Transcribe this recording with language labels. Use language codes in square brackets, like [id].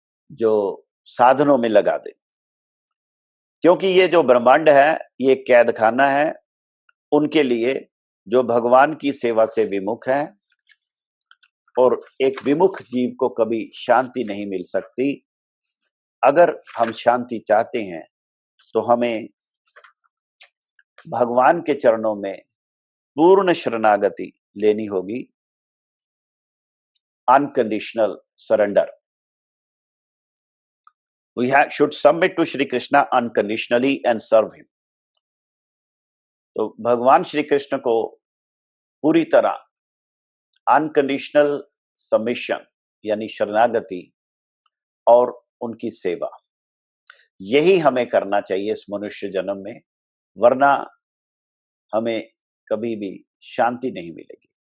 [hi] जो साधनों में लगा दे, क्योंकि ये जो ब्रह्मांड है ये कैद खाना है उनके लिए जो भगवान की सेवा से विमुख है, और एक विमुख जीव को कभी शांति नहीं मिल सकती। अगर हम शांति चाहते हैं तो हमें भगवान के चरणों में पूर्ण शरणागति लेनी होगी, unconditional surrender. [en] We should submit to Shri Krishna unconditionally and serve him. [hi] तो भगवान श्री कृष्ण को पूरी तरह अनकंडीशनल सबमिशन यानी शरणागति और उनकी सेवा, यही हमें करना चाहिए इस मनुष्य जन्म में, वरना हमें कभी भी शांति नहीं मिलेगी।